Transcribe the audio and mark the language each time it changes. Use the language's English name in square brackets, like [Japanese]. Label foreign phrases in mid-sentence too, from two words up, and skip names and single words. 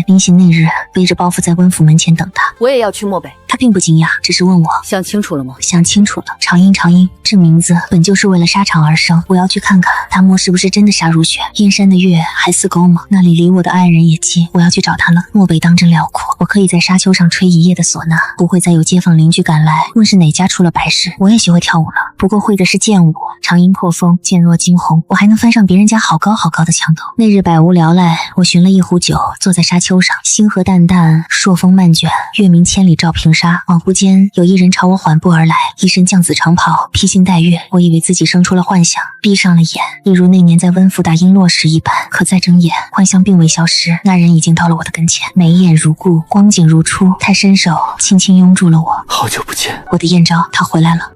[Chinese] 臨行那日，背着包袱在溫府門前等她。我也要去漠北。她並不驚訝，只是問我想清楚了嗎？想清楚了。長英，長英，這名字本就是為了沙場而生，我要去看看大漠是不是真的沙如雪，燕山的月還似鈎嗎？那裡離我的愛人也近，我要去找他了。漠北當真遼闊，我可以在沙丘上吹一夜的嗩吶，不會再有街坊鄰居趕來問是哪家出了白事。我也學會跳舞了，不過會的是劍舞。長音破風，劍若驚鴻，我還能翻上別人家好高好高的牆頭。那日百無聊賴，我尋了一壺酒，坐在沙丘上，星河淡淡，朔風漫捲，月明千里照平沙。恍惚間，有一人朝我緩步而來，一身絳紫長袍，披星戴月。我以為自己生出了幻想，閉上了眼，一如那年在溫府打瓔珞時一般。可再睜眼，幻象並未消失，那人已經到了我的跟前，眉眼如故，光景如初。他伸手輕輕擁住了我。好久不見，我的燕昭，他回來了。